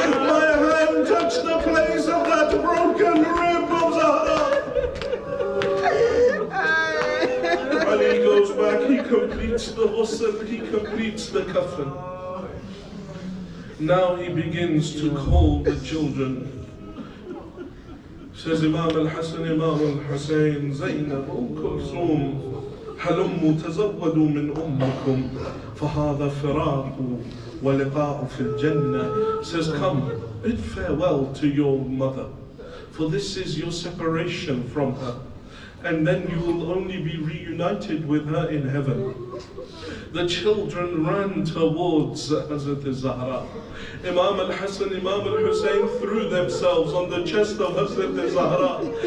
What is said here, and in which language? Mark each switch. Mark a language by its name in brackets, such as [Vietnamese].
[English] My hand touched the place of that broken rib of Zahra. Ali goes back, he completes the ghusl, he completes the kafan. Now he begins to call the children. [Arabic] Says Imam al-Hassan, Imam al-Hussein, Zainab, Kulthum, هلموا تزودوا من أمكم فهذا فراق ولقاء في الجنة. [English] Says, come, bid farewell to your mother, for this is your separation from her, and then you will only be reunited with her in heaven. The children ran towards Hazrat Zahra. Imam al-Hassan, Imam al-Hussein threw themselves on the chest of Hazrat Zahra.